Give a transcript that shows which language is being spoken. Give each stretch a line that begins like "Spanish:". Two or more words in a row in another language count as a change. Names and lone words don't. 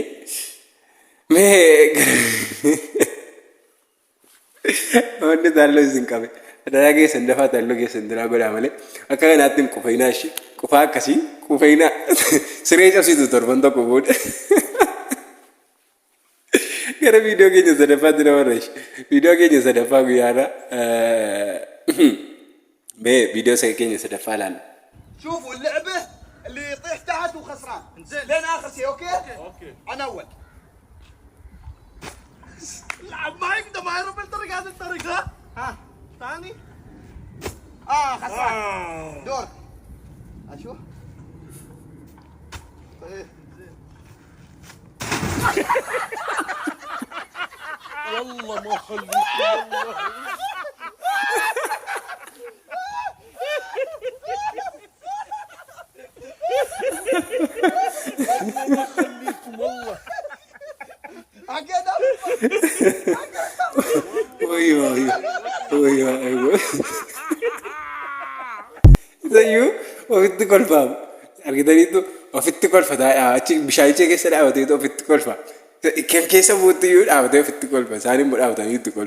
Oromo: Mee wanti taalloo isin qabe daraa keessan dafaa taalloo keessan diraa godhaa malee akka kanaatti hin qufeynaa ishee qufaa akkasii qufeynaa siree cabsitu torban tokko booda. Gara viidiyoo keenya sadaffaatti namarra ishee viidiyoo keenya sadaffaa guyyaarra mee viidiyoo keenya sadaffaa ilaalla.
Arabic: شوفوا اللعبة اللي يطيح تحت وخسران انزين لين اخر شيء اوكي؟ انا اول العب معي انت ما يروح بالطريق هذا الطريق ها ثاني خسران دور اشوف طيب والله ما خليك والله
Oromo: Zayyuu ofitti kolfaam argitaniitu ofitti kolfataa achi bishaanicha keessa dhaabateetu ofitti kolfa keessa buuttiyyuu dhaabatee ofitti kolfa isaan immoo dhaabatanii itti kolfa.